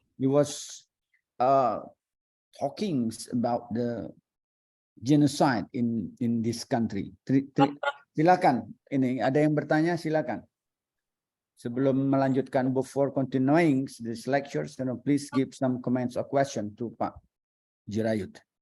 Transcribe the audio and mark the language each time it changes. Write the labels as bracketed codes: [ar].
[en] It was talking about the genocide in this country. [id] Silakan, ini ada yang bertanya, silakan. Sebelum melanjutkan, [en] before continuing this lectures, please give some comments or question to Pak Jirayudh.